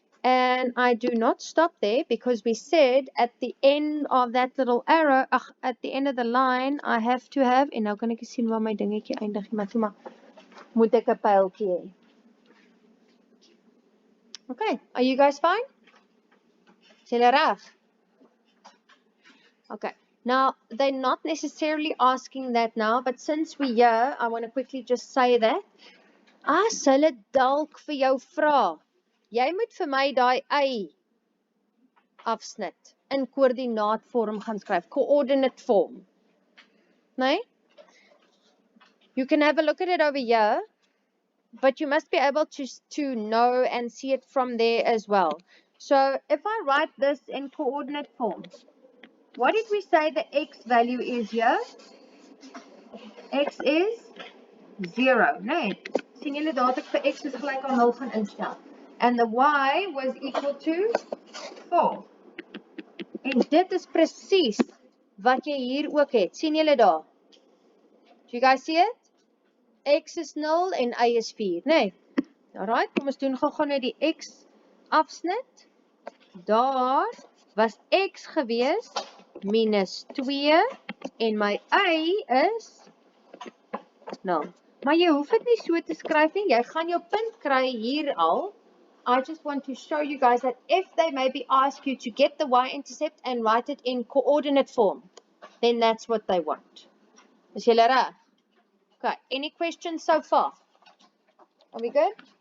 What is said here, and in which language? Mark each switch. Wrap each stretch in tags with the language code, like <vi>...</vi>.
<en>And I do not stop there because we said at the end of that little arrow, at the end of the line, I have to have,</en> <af>en nou kan ek sien waar my dingetjie eindig, maar toe maar moet ek 'n pyltjie hê.</af> <en>Okay, are you guys fine?</en> <af>Is julle reg?</af> <en>Okay, now they're not necessarily asking that now, but since we're here, I want to quickly just say that. As hulle dalk vir jou vra, jy moet vir my daai y afsnit in koördinaatvorm gaan skryf, coordinate form.</en> <af>Nee?</af> <en>You can have a look at it over here, but you must be able to know and see it from there as well. So if I write this in coordinate form, what did we say the x value is here? X is 0, nee.</en> <af>Sien julle daar ek vir x is gelyk aan 0 gaan instel.</af> <en>And the y was equal to 4.</en> <af>En dit is presies wat jy hier ook het. Sien julle daar?</af> <en>Do you guys see it?</en> <af>X is 0 en y is 4, nee. Alright, kom ons doen gou net die x afsnit. Daar was x gewees -2 en my y is 0. Maar jy hoef dit nie so te skryf nie. Jy gaan jou punt kry hier al.</af> <en>I just want to show you guys that if they maybe ask you to get the y-intercept and write it in coordinate form, then that's what they want.</en> <af>Is julle reg?</af> <en>Okay, any questions so far? Are we good?</en>